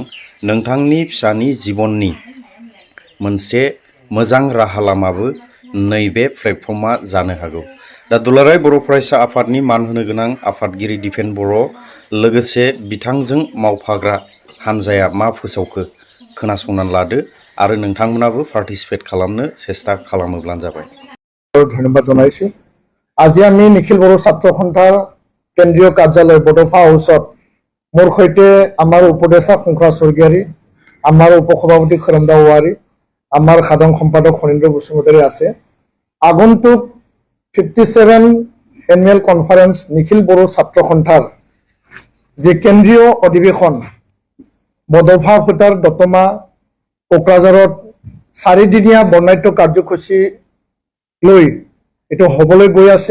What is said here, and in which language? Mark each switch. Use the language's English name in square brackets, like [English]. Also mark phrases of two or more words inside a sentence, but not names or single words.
[Bodo] नोंथांनि फिसानि जिबननि मोनसे मोजां राहा लामाबो नैबे प्लेटफर्मा जानो हागौ। दा दुलाराय बर' फरायसा आफादनि मान होनो गोनां आफादगिरि दिपेन बर' लोगोसे बिथांजों मावफाग्रा हान्जाया मा फोसावखो खोनासंनानै लादो आरो नोंथांमोनाबो पार्टिसिपेट खालामनो চেষ্টা खालामोब्लानो जाबाय। [Assamese] ধন্যবাদ জনাইছো। আজি আমি নিখিল বড়ো ছাত্ৰ সন্থাৰ কেন্দ্ৰীয় কাৰ্যালয় বডোফা হাউচত মোৰ সৈতে আমাৰ উপদেষ্টা শংকৰা স্বৰ্গীয়াৰী, আমাৰ উপসভাপতি খৰমদা ৱাৰী, আমাৰ সাধাৰণ সম্পাদক ফণীন্দ্ৰ বসুমতাৰী আছে। আগন্তুক 57 [English] annual conference [Assamese] নিখিল বড়ো ছাত্ৰ সন্থাৰ যে কেন্দ্ৰীয় অধিৱেশন বডোফা ফুটাৰ দতমা কোকৰাঝাৰত 4দিনীয়া বৰ্ণাঢ্য কাৰ্যসূচী লৈ এইটো হ'বলৈ গৈ আছে।